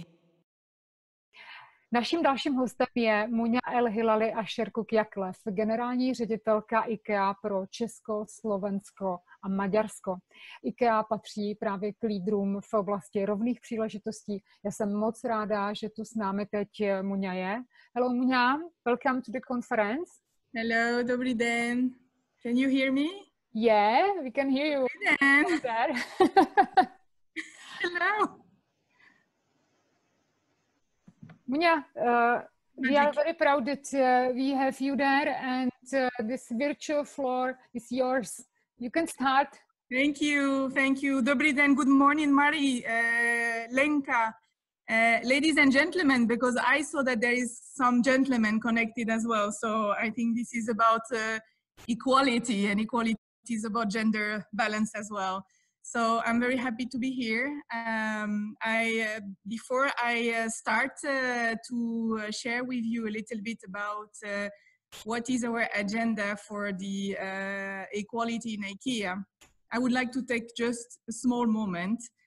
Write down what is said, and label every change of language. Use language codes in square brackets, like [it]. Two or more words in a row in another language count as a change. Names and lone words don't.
[cs] Naším dalším hostem je Munia El Hilali Asherkuk Jaklev, generální ředitelka IKEA pro Česko, Slovensko a Maďarsko. IKEA patří právě k lídrům v oblasti rovných příležitostí. Já jsem moc ráda, že tu s námi teď Munia je. [en] Hello Munia, welcome to the conference. Hello, [cs] dobrý den. [en] Can you hear me? Yeah, we can hear you. Hello. Munia, we are very proud that we have you there, and this virtual floor is yours. You can start. Thank you, thank you. [cs] Dobrý den, [en] good morning, Marie, Lenka, ladies and gentlemen, because I saw that there is some gentlemen connected as well. So I think this is about equality, and equality is about gender balance as well. So I'm very happy to be here. Before I start to share with you a little bit about what is our agenda for the equality in IKEA, I would like to take just a small moment